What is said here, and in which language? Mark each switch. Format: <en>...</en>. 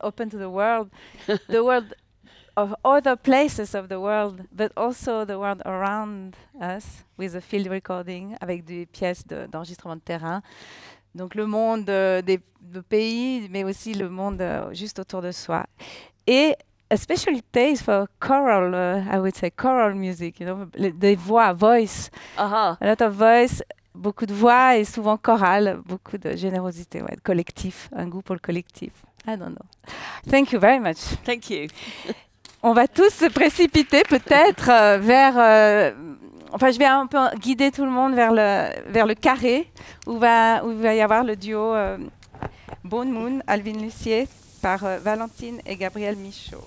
<en>Open to the world. The world of other places of the world, but also the world around us with a field recording,</en> <fr>avec des pièces d'enregistrement de terrain. Donc le monde des pays, mais aussi le monde juste autour de soi.</fr> <en>Et a special taste for choral, I would say, choral music, you know,</en> <fr>des voix,</fr> <en>voice. Uh-huh. A lot of voice,</en> <fr>beaucoup de voix et souvent chorale, beaucoup de générosité, ouais, collectif, un goût pour le collectif.</fr> <en>I don't know. Thank you very much. Thank you.</en> <fr>On va tous se précipiter peut-être vers... enfin, je vais un peu guider tout le monde vers le carré où va y avoir le duo Bone Moon, Alvin Lucier, par Valentine et Gabriel Michaud.</fr>